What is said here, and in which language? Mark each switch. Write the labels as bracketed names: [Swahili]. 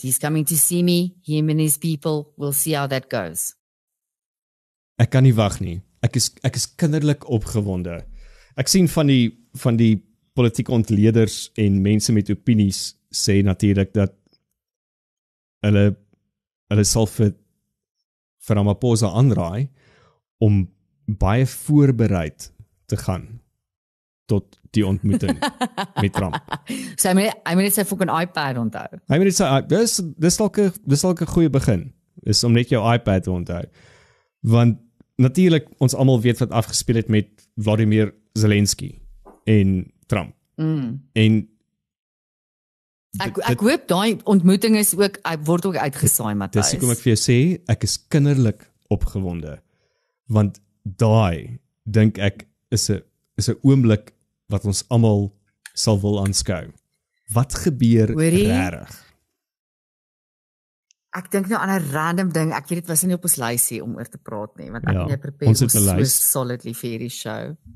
[English] He's coming to see me, him and his people. We'll see how that goes. [Afrikaans] Ek kan nie wag nie. Ek is kinderlik opgewonde. Ek sien van die politieke ontleeders en mense met opinies sê natuurlik dat hulle sal vir Ramaphosa aanraai om baie voorbereid te gaan tot die ontmoeting met Trump. So hy moet net sy fucking iPad onthou. Hy moet net sy dis dalk 'n goeie begin. Is om net jou iPad te onthou. Want natuurlik ons almal weet wat afgespeel het met Vladimir Zelensky en Trump. En ek hoop daai ontmoeting is ook word ook uitgesaai, Matthys. Dis hoekom ek vir jou sê ek is kinderlik opgewonde. Want daai dink ek is 'n oomblik wat ons almal sal wil aanskou. Wat gebeur regtig? Ek dink nou aan 'n random ding. Ek weet dit was nie op ons lysie om oor te praat nie, want ek het net [English] prepare so solidly [Afrikaans] vir hierdie show.